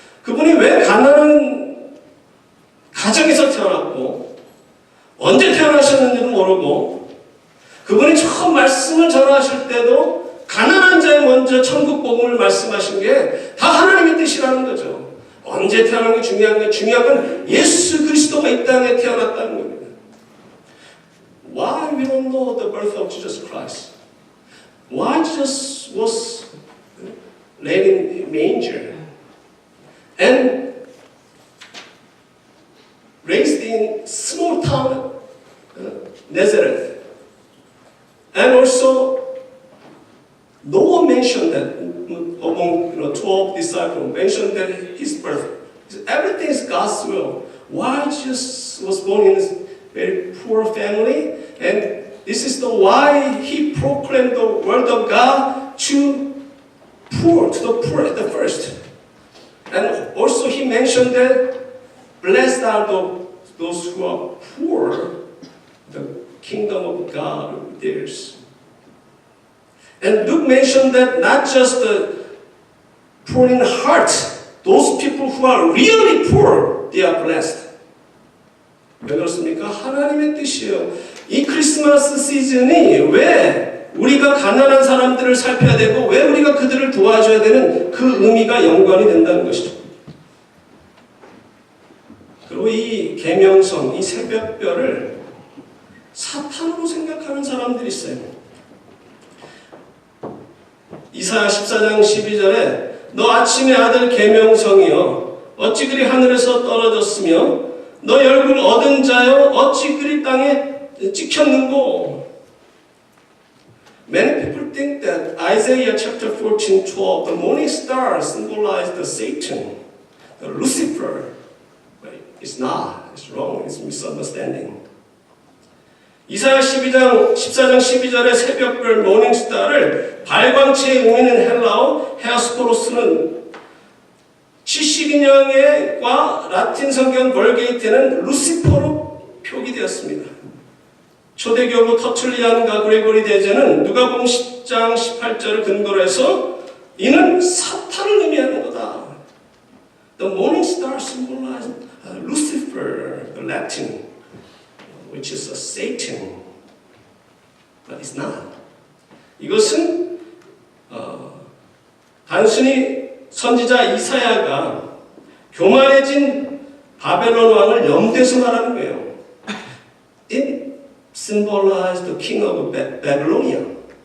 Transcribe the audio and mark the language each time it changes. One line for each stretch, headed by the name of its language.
Korean: 그분이 왜 가난한 가정에서 태어났고 언제 태어나셨는지도 모르고, 그분이 처음 말씀을 전하실 때도 가난한 자에 먼저 천국 복음을 말씀하신 게 다 하나님의 뜻이라는 거죠. 언제 태어난 게 중요한 게, 중요한 건 예수 그리스도가 이 땅에 태어났다는 겁니다.
English: Why we don't know the birth of Jesus Christ? Why Jesus was laid in manger and raised in small town Nazareth? And also, no one mentioned that among 12 disciples mentioned that his birth. Everything is God's will. Why Jesus was born in a very poor family, and this is the why he proclaimed the word of God to the poor at the first. And also he mentioned that blessed are those who are poor, the kingdom of God will be theirs. And Luke mentioned that not just the poor in heart, those people who are really poor, they are blessed.
Korean: 왜 그렇습니까? 하나님의 뜻이에요. 이 크리스마스 시즌이 왜 우리가 가난한 사람들을 살펴야 되고 왜 우리가 그들을 도와줘야 되는 그 의미가 연관이 된다는 것이죠. 그리고 이 계명성, 이 새벽별을 사탄으로 생각하는 사람들이 있어요. 이사야 14장 12절에 너 아침의 아들 계명성이여 어찌 그리 하늘에서 떨어졌으며 너 얼굴 얻은 자여 어찌 그리 땅에 찍혔는고.
English: Many people think that Isaiah chapter 14:12, the morning star symbolized the Satan, the Lucifer. But it's not. It's wrong. It's misunderstanding.
Korean: 이사야 14장 12절의 새벽별 모닝스타를 발광체의 의미는 헬라어 헤아스코로스는 72년과 라틴 성경 벌게이트는 루시퍼로 표기되었습니다. 초대교부 터툴리안과 그레고리 대제는 누가복음 10장 18절을 근거로 해서 이는 사탄을 의미하는 거다.
English: The morning star symbolized Lucifer, the Latin, which is a Satan, but it's not.
Korean: 이것은 단순히 선지자 이사야가 교만해진 바벨론 왕을 염두에서 말하는 거예요. In
English: symbolize the king of Babylonia.